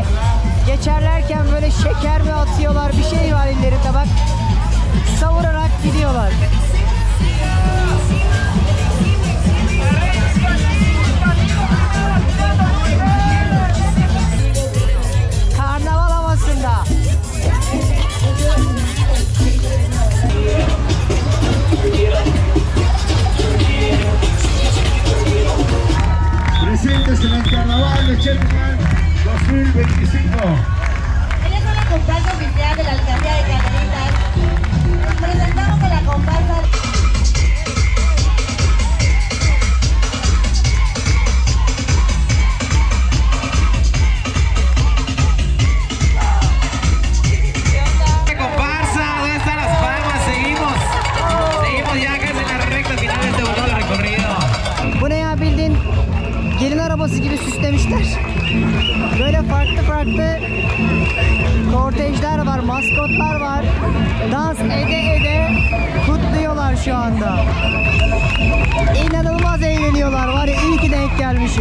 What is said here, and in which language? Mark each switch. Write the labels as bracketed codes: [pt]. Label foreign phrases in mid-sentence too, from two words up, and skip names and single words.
[tr] geçerlerken böyle şeker mi atıyorlar, bir şey var ellerinde, bak savurarak gidiyorlar. Karnaval havasında. [es] Presentes en el Carnaval de Cheltenham 2025. Ella es una comparsa oficial de la Alcaldía de Carmelitas. Presentamos a la comparsa. Comparsa, ¿dónde están las palmas? Seguimos ya casi en la recta final de este bonito recorrido. [tr] Bu ne ya, bildiğin gelin arabası gibi süslemişler. Böyle farklı kortejler var, maskotlar var. Dans ede kutluyorlar şu anda. İnanılmaz eğleniyorlar, var ya, iyi ki denk gelmişim.